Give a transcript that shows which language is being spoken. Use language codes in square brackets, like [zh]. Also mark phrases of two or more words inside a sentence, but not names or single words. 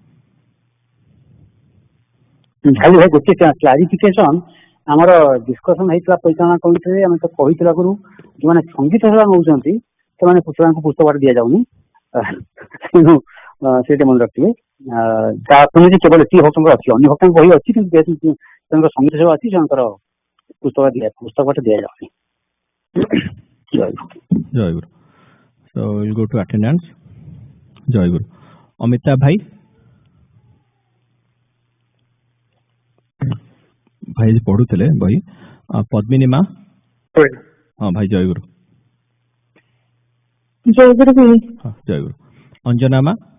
[or] ଭାଇ ଭାଇ ଗୋଟେ କ୍ଲାରିଫିକେସନ ଆମର ଡିସ୍କସନ ହେଇଥିଲା ପରିଚାଳନା କମିଟିରେ ଆମେ ତ କହିଥିଲା ଆଗରୁ ଯୋଉମାନେ ସଙ୍ଗୀତ ସେବା ନେଉଛନ୍ତି ସେମାନେ ଛୁଆଙ୍କୁ ପୁସ୍ତକ ଦିଆଯାଉନି ତେଣୁ ସେଇଟା ମନେ ରଖିବେ ତା ଶୁଣିଛି କେବଳ ଏତିକି ଭକ୍ତଙ୍କର ଅଛି ଅନ୍ୟ ଭକ୍ତଙ୍କ ବହି ଅଛି କିନ୍ତୁ ଯେହେତୁ ସେମାନଙ୍କର ସଙ୍ଗୀତ ସେବା ଅଛି ସେମାନଙ୍କର ପୁସ୍ତକ ଦିଆଯାଉନି ଜୟଗୁରୁ [en] so we'll go to attendance [or] ଜୟଗୁରୁ ଅମିତା ଭାଇ ଭାଇ ପଢୁଥିଲେ ବହି ପଦ୍ମିନୀ ମା ହଁ ଭାଇ ଜୟଗୁରୁ ଜୟଗୁରୁ ଅଞ୍ଜନା ମା